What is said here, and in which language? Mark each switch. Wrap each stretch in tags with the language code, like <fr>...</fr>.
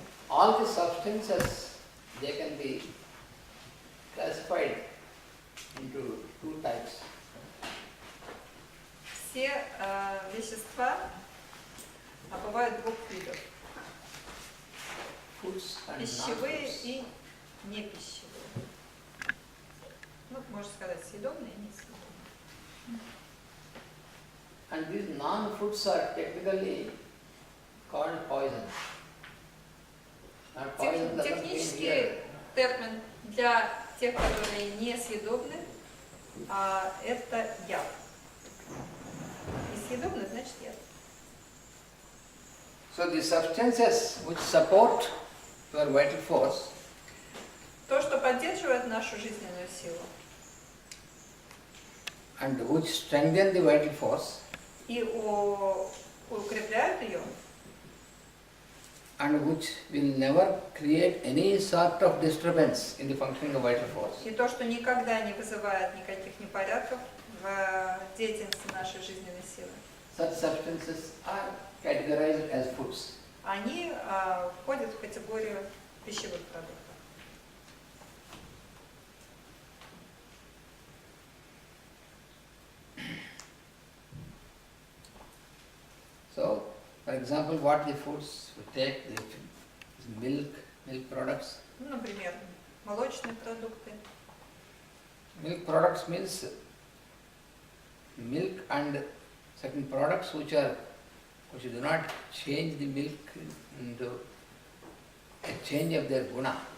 <en>All the substances, they can be classified into two types.</en> <ru>Все вещества бывают двух видов.</ru> <en>Foods and</en> <ru>Пищевые</ru> <en>non-foods.</en> <ru>и непищевые. Ну, можно сказать, съедобные и несъедобные.</ru> <en>And these non-foods are technically called poison. And poison doesn't mean</en> <ru>Технический</ru> <en>here.</en> <ru>термин для тех, которые несъедобны, это яд. И съедобный значит яд.</ru> <en>So the substances which support your vital force</en> <ru>То, что поддерживает нашу жизненную силу</ru> <en>and which strengthen the vital force</en> <ru>и укрепляют ее,</ru> <en>and which will never create any sort of disturbance in the functioning of vital force.</en> <ru>и то, что никогда не вызывает никаких непорядков в деятельности нашей жизненной силы,</ru> <en>Such substances are categorized as foods.</en> <ru>они входят в категорию пищевых продуктов.</ru> <en>So, for example, what the foods we take, the milk products.</en> <ru>Ну, например, молочные продукты.</ru> <en>Milk products means milk and certain products which do not change the milk into a change of their guna.</en>